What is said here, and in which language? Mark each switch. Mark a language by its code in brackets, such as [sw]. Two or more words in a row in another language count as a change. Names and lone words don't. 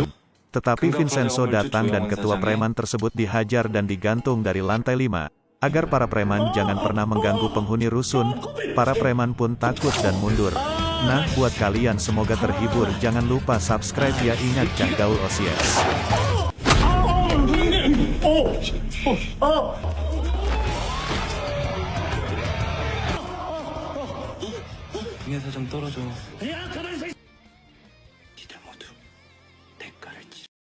[id] Tetapi Vincenzo datang dan ketua preman tersebut dihajar dan digantung dari lantai 5. Agar para preman jangan pernah mengganggu penghuni rusun, para preman pun takut dan mundur. Nah, buat kalian semoga terhibur, jangan lupa subscribe ya, ingat Cahgaul OCS. [ko] 등에서 좀 떨어져. 야, 가만히 있어. 니들 모두 대가를 치.